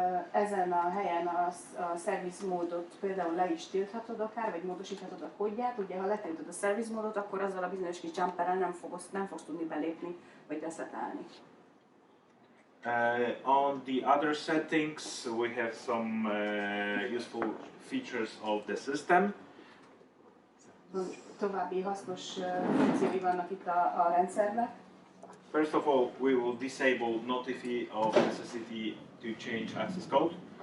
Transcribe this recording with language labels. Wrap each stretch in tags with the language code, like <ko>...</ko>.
<hu>Ezen a helyen a service módot például le is tilthatod akár, vagy módosíthatod a kódját. Ugye, ha letiltod a service módot, akkor azzal a bizonyos kis jumperrel nem fogsz tudni belépni, vagy reszetelni.</hu> <en>On the other settings, we have some useful features of the system.</en> <hu>További hasznos funkciói vannak itt a rendszerben.</hu> <en>First of all, we will disable notify of necessity to change access code.</en>